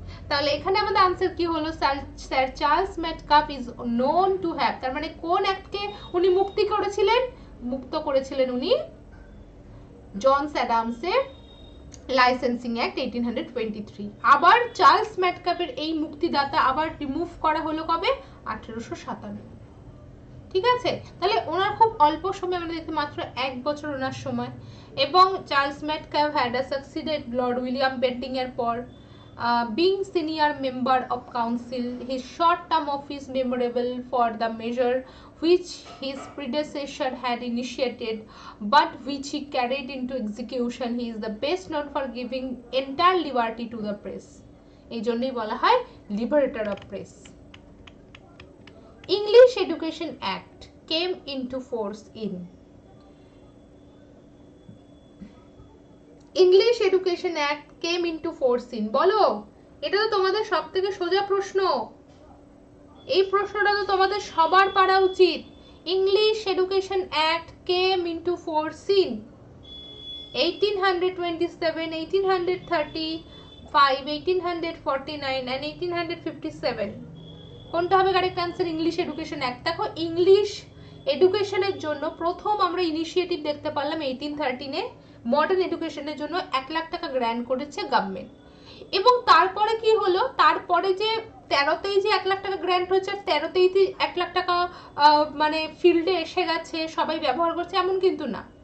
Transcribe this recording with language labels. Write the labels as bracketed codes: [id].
[bn] তাহলে এখানে আমাদের আনসার কি হলো, sir Charles Metcalfe is known to have, তার মানে কোন অ্যাক্টকে উনি মুক্ত করেছিলেন উনি জন অ্যাডামসের লাইসেন্সিং অ্যাক্ট 1823। আবার চার্লস মেটকাফের এই মুক্তিদাতা আবার রিমুভ করা হলো কবে, 1857। ঠিক আছে, তাহলে ওনার খুব অল্প সময়, আমরা দেখতে মাত্র 1 বছর ওনার সময়। [en] এবং Charles Metcalfe had succeeded Lord William Bentinck এর পর, being senior member of council, his short term office memorable for the measure which his predecessor had initiated but which he carried into execution. He is the best known for giving entire liberty to the press. [bn] এই জন্যই বলা হয় liberator of press. English Education Act came into force in English Education Act came into force in, বলো, এটা তো তোমাদের সবথেকে সোজা প্রশ্ন, এই প্রশ্নটা তো তোমাদের সবার পারা উচিত। [en] English Education Act came into force in 1827, 1835, 1849 and 1857। [bn] কোনটা হবে correct answer? English education act. দেখো, ইংলিশ এডুকেশনের জন্য প্রথম আমরা ইনিশিয়েটিভ দেখতে পারলাম 1813-এ। মডার্ন এডুকেশনের জন্য 1 লাখ টাকা গ্র্যান্ট করেছে গভর্নমেন্ট। এবং তারপরে কি হলো, তারপরে যে 13তেই যে 1 লাখ টাকা গ্র্যান্ট হয়েছে, 13তেই 1 লাখ টাকা মানে ফিল্ডে এসে গেছে, সবাই ব্যবহার করছে, এমন কিন্তু না।